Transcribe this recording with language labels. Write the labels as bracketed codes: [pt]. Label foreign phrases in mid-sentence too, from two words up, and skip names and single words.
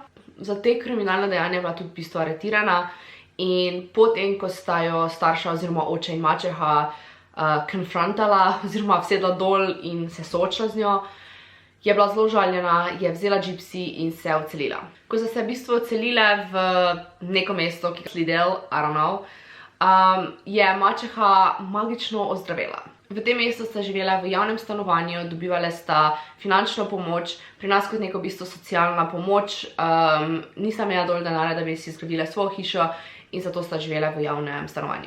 [sl] Za te kriminalne dejanja je bila tudi v bistvu aretirana. In potem, ko sta jo starša oziroma oče in mačeha konfrontala oziroma vsedla dol in se soočila z njo, je bila zelo žaljena, je vzela Gypsy in se odselila. Ko so se v bistvu odselile v neko mesto, ki je Slidell, [en] I don't know, [sl] je mačeha magično ozdravela. V tem mestu sta živela v javnem stanovanju, dobivale sta finančno pomoč, pri nas kot neko v bistvu socialna pomoč, nisem imela dovolj denarja, da bi si zgradila svojo hišo, in zato sta živela v javnem stanovanju.